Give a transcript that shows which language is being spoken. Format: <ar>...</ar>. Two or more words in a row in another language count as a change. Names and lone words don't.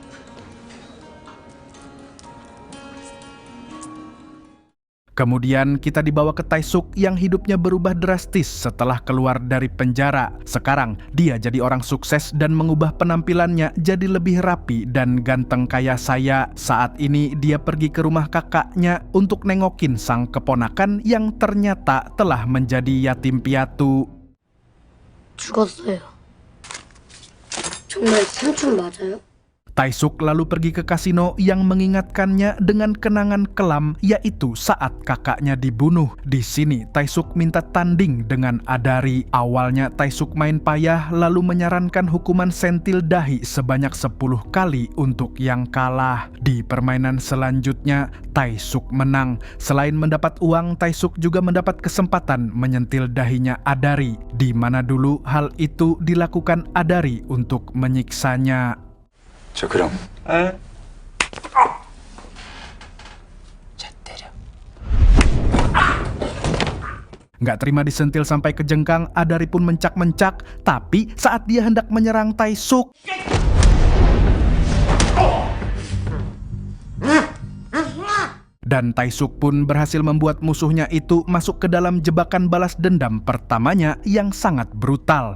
<id>Kemudian kita dibawa ke Taesuk yang hidupnya berubah drastis setelah keluar dari penjara. Sekarang dia jadi orang sukses dan mengubah penampilannya jadi lebih rapi dan ganteng kayak saya. Saat ini dia pergi ke rumah kakaknya untuk nengokin sang keponakan yang ternyata telah menjadi yatim piatu.</id> <ko>죽었어요. 정말 삼촌 맞아요?</ko> <id>Taesuk lalu pergi ke kasino yang mengingatkannya dengan kenangan kelam, yaitu saat kakaknya dibunuh. Di sini Taesuk minta tanding dengan Adari. Awalnya Taesuk main payah lalu menyarankan hukuman sentil dahi sebanyak 10 kali untuk yang kalah. Di permainan selanjutnya Taesuk menang. Selain mendapat uang, Taesuk juga mendapat kesempatan menyentil dahinya Adari, di mana dulu hal itu dilakukan Adari untuk menyiksanya.</id> <ko>저 그럼 잘 때려.</ko> <id>Nggak terima disentil sampai kejengkang, Adari pun mencak-mencak. Tapi saat dia hendak menyerang Taesuk, dan Taesuk pun berhasil membuat musuhnya itu masuk ke dalam jebakan balas dendam pertamanya yang sangat brutal.</id>